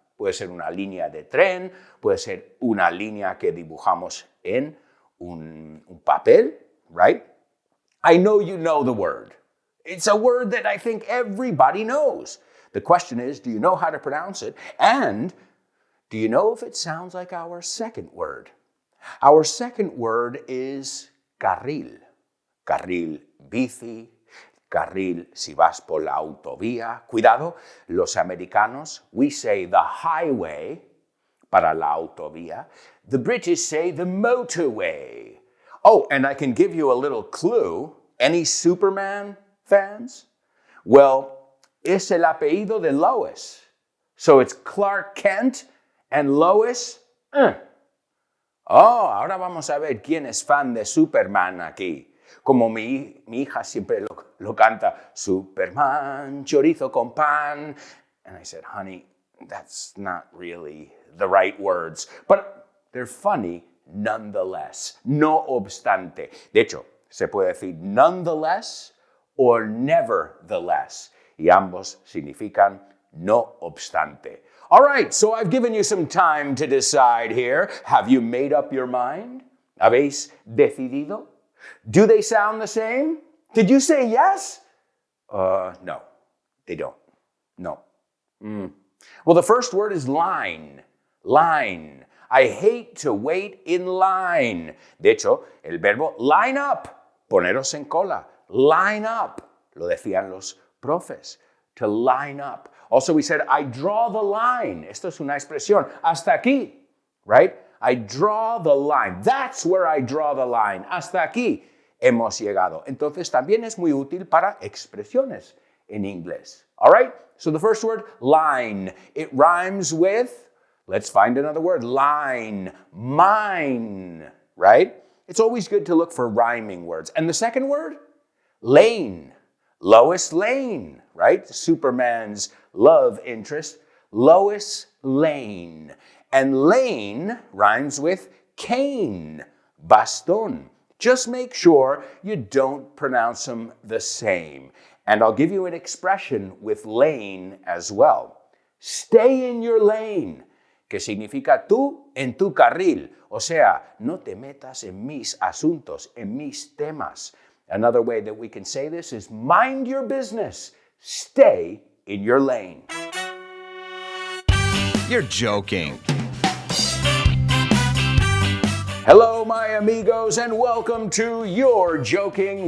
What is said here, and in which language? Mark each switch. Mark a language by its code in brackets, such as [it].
[es] Puede ser una línea de tren, puede ser una línea que dibujamos en un papel, right? [en] I know you know the word. It's a word that I think everybody knows. The question is, do you know how to pronounce it? And do you know if it sounds like our second word? Our second word is carril. [es] Carril bici, carril si vas por la autovía. Cuidado, los americanos, [en] we say the highway [es] para la autovía. [en] The British say the motorway. Oh, and I can give you a little clue. Any Superman fans? [es] Well, es el apellido de Lois. [en] So it's Clark Kent and Lois. [es] Oh, ahora vamos a ver quién es fan de Superman aquí. Como mi hija siempre lo canta, Superman, chorizo con pan. [en] And I said, honey, that's not really the right words. But they're funny nonetheless, [es] no obstante. De hecho, se puede decir [en] nonetheless or nevertheless. [es] Y ambos significan no obstante. [en] All right, so I've given you some time to decide here. Have you made up your mind? [es] ¿Habéis decidido? [en] Do they sound the same? Did you say yes? No, they don't. No. Well, the first word is line. Line. I hate to wait in line. [es] De hecho, el verbo [en] line up, [es] poneros en cola. [en] Line up. [es] Lo decían los profes. [en] To line up. Also, we said, I draw the line. [es] Esto es una expresión. Hasta aquí. Right? [en] I draw the line. That's where I draw the line. [es] Hasta aquí hemos llegado. Entonces, también es muy útil para expresiones en inglés. [en] All right? So the first word, line. It rhymes with, let's find another word, line, mine, right? It's always good to look for rhyming words. And the second word, lane. Lois Lane, right? Superman's love interest. Lois Lane. And lane rhymes with cane, baston. Just make sure you don't pronounce them the same. And I'll give you an expression with lane as well. Stay in your lane, [es] que significa tú en tu carril. O sea, no te metas en mis asuntos, en mis temas. [en] Another way that we can say this is mind your business. Stay in your lane. You're joking. Hello, my amigos, and welcome to You're Joking.